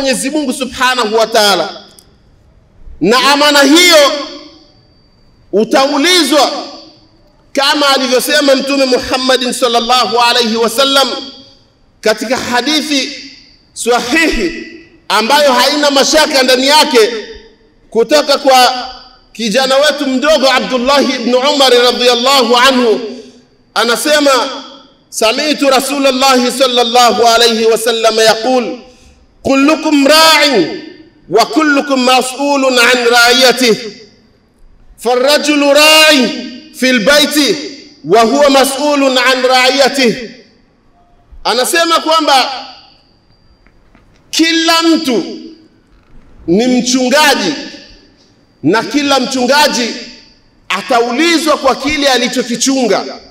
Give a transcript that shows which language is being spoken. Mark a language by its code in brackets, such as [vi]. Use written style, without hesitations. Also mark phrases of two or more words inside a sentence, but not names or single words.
[sw] Mwenyezi Mungu [ar] سبحانه وتعالى, [sw] na amana hiyo utaulizwa kama alivyosema Mtume Muhammad sallallahu [ar] عليه وسلم [sw] katika hadithi sahihi ambayo haina mashaka ndani yake, kutoka kwa kijana wetu mdogo [ar] Abdullah ibn Umar رضي الله عنه, anasema سمعت رسول الله صلى الله عليه وسلم يقول كلكم راع وكلكم مسؤول عن رعيته فالرجل راع في البيت وهو مسؤول عن رعيته. [sw] Anasema kwamba kila mtu ni mchungaji na kila mchungaji ataulizwa kwa kile alichokichunga.